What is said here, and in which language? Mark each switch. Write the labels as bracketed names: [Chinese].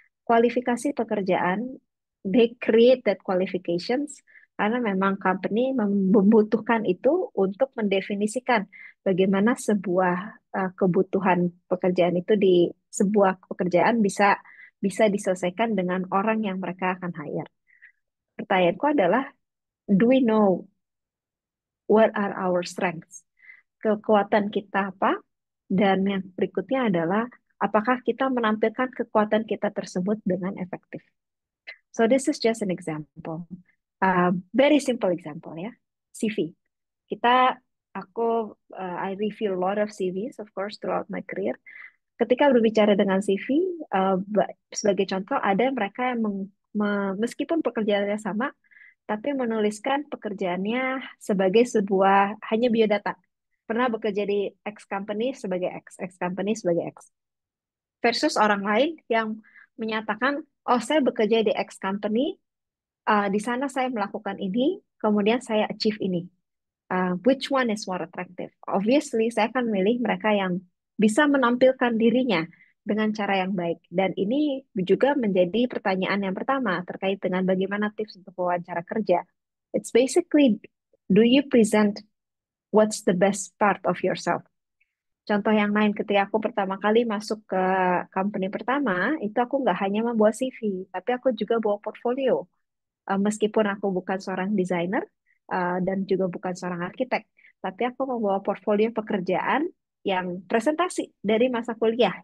[Indonesian] Kualifikasi pekerjaan, [English] they create that qualifications [Indonesian] karena memang company membutuhkan itu untuk mendefinisikan bagaimana sebuah kebutuhan pekerjaan itu di sebuah pekerjaan bisa bisa diselesaikan dengan orang yang mereka akan hire. Pertanyaanku adalah, [English] do we know what are our strengths? [Indonesian] Kekuatan kita apa? Dan yang berikutnya adalah apakah kita menampilkan kekuatan kita tersebut dengan efektif. [English] So this is just an example. Very simple example ya. CV. [Indonesian] Kita, aku, [English] I review a lot of CVs, of course, throughout my career. [Indonesian] Ketika berbicara dengan CV, sebagai contoh, ada mereka yang meskipun pekerjaannya sama, tapi menuliskan pekerjaannya sebagai sebuah hanya biodata. Pernah bekerja di X company sebagai X, X company sebagai X. Versus orang lain yang menyatakan, oh saya bekerja di X company, di sana saya melakukan ini, kemudian saya achieve ini. [English] Which one is more attractive? [Indonesian] Obviously, saya akan memilih mereka yang bisa menampilkan dirinya dengan cara yang baik. Dan ini juga menjadi pertanyaan yang pertama terkait dengan bagaimana tips untuk wawancara kerja. [English] It's basically, do you present what's the best part of yourself? [Indonesian] Contoh yang lain, ketika aku pertama kali masuk ke company pertama, itu aku nggak hanya membawa CV, tapi aku juga bawa portfolio. Meskipun aku bukan seorang desainer dan juga bukan seorang arsitek, tapi aku membawa portfolio pekerjaan yang presentasi dari masa kuliah.